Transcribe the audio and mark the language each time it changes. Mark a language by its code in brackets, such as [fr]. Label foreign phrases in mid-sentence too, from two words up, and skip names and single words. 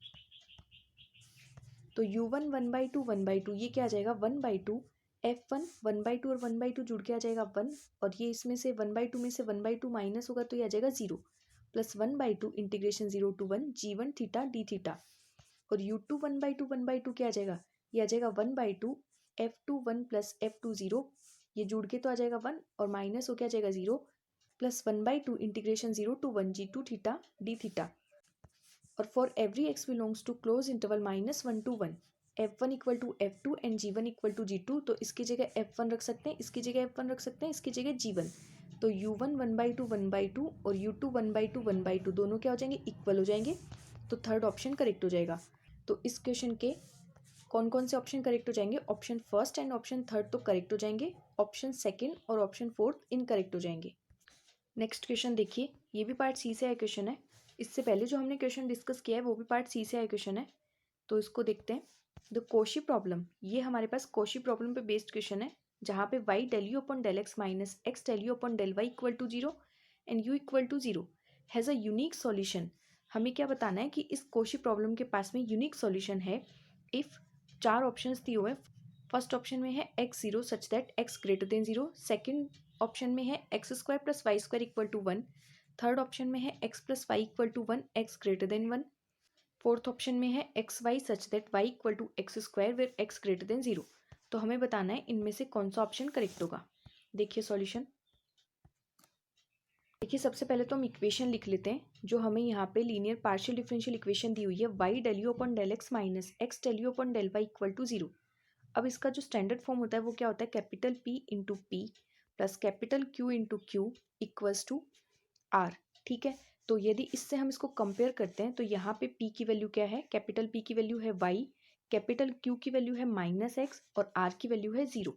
[hi] तो u1 1/2 ये क्या आ जाएगा 1/2, f1 1/2 और 1/2 जुड़ के आ जाएगा 1, और ये इसमें से 1/2 में से 1/2 माइनस होगा तो ये आ जाएगा 0 प्लस 1/2 [en] integration 0 to 1 g1 theta d theta. [hi] और u2 1/2 क्या आ जाएगा, ये आ जाएगा 1/2 f2 1 प्लस f2 0, ये जुड़ के तो आ जाएगा 1 और माइनस हो क्या आ जाएगा 0 प्लस 1/2 [en] integration 0 to 1 g2 theta d theta. [hi] और [en] for every x belongs to closed interval -1 to 1 f1 equal to f2 and g1 equal to g2, [hi] तो इसकी जगह f1 रख सकते हैं, इसकी जगह f1 रख सकते हैं, इसकी जगह g1। तो u1 1/2 और u2 1/2 दोनों क्या हो जाएंगे, इक्वल हो जाएंगे। तो [en] third option correct [hi] हो जाएगा। तो इस क्वेश्चन के कौन कौन से ऑप्शन करेक्ट हो जाएंगे, [en] option first and option third [hi] तो करेक्ट हो जाएंगे, [en] option second [hi] और [en] option fourth incorrect [hi] हो जाएंगे। [en] next question [hi] देखिए, ये भी [en] part C [hi] से आया क्वेश्चन है। इससे पहले जो हमने [en] question discuss [hi] किया है वो भी [en] part C [hi] से आया क्वेश्चन है, तो इसको देखते हैं। [en] the Cauchy problem, [hi] ये हमारे पास [en] Cauchy problem [hi] पे [en] based question [hi] है, जहाँ पे [en] y del u upon del x minus x del u upon del y equal to 0 and u equal to 0 has a unique solution. [hi] हमें क्या बताना है कि इस [en] Cauchy problem [hi] के पास में [en] unique solution [hi] है इफ़ चार ऑप्शंस दिए हुए हैं। [en] first option [hi] में है [en] x0 such that x greater than 0, second option [hi] में है [en] x² + y² equal to 1, third option [hi] में है [en] x + y equal to 1 x greater than 1, fourth option [hi] में है [en] xy such that y equal to x² where x greater than 0. [hi] तो हमें बताना है इनमें से कौन सा ऑप्शन करेक्ट होगा। देखिए सॉल्यूशन, देखिए सबसे पहले तो हम इक्वेशन लिख लेते हैं जो हमें यहाँ पे [en] linear partial differential equation [hi] दी हुई है, [en] y del u upon del x minus x del u upon del y equal to 0. [hi] अब इसका जो [en] standard form [hi] होता है वो क्या होता है, [en] capital P into p plus capital Q into q equals to r. [hi] ठीक है, तो यदि इससे हम इसको कंपेयर करते हैं तो यहाँ पे P की वैल्यू क्या है, [en] capital P [hi] की वैल्यू है y, [en] capital Q [hi] की वैल्यू है -x और R की वैल्यू है 0।